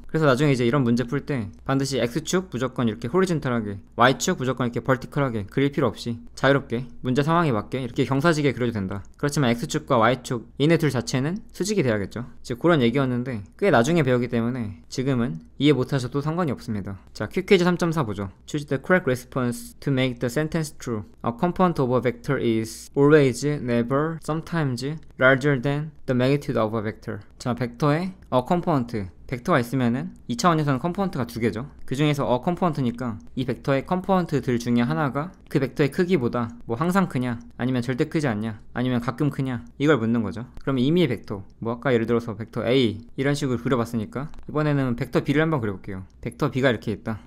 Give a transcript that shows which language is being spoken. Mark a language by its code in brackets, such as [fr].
[ko] 그래서 나중에 이제 이런 문제 풀 때 반드시 X축 무조건 이렇게 호리젠탈하게, Y축 무조건 이렇게 버티컬하게 그릴 필요 없이 자유롭게 문제 상황에 맞게 이렇게 경사지게 그려도 된다. 그렇지만 X축과 Y축 얘네 둘 자체는 수직이 돼야겠죠. 즉 그런 얘기였는데 꽤 나중에 배우기 때문에 지금은 이해 못하셔도 상관이 없습니다. 자, 퀵퀴즈 3.4 보죠. [en] Choose the correct response to make the sentence true. A component of a vector is always, never, sometimes larger than the magnitude of a vector. [ko] 자, 벡터의 component, 벡터가 있으면은 2차원에서는 컴포넌트가 두 개죠. 그 중에서 컴포넌트니까 이 벡터의 컴포넌트들 중에 하나가 그 벡터의 크기보다 뭐 항상 크냐, 아니면 절대 크지 않냐, 아니면 가끔 크냐, 이걸 묻는 거죠. 그러면 임의의 벡터, 뭐 아까 예를 들어서 벡터 A 이런 식으로 그려봤으니까 이번에는 벡터 B를 한번 그려볼게요. 벡터 B가 이렇게 있다.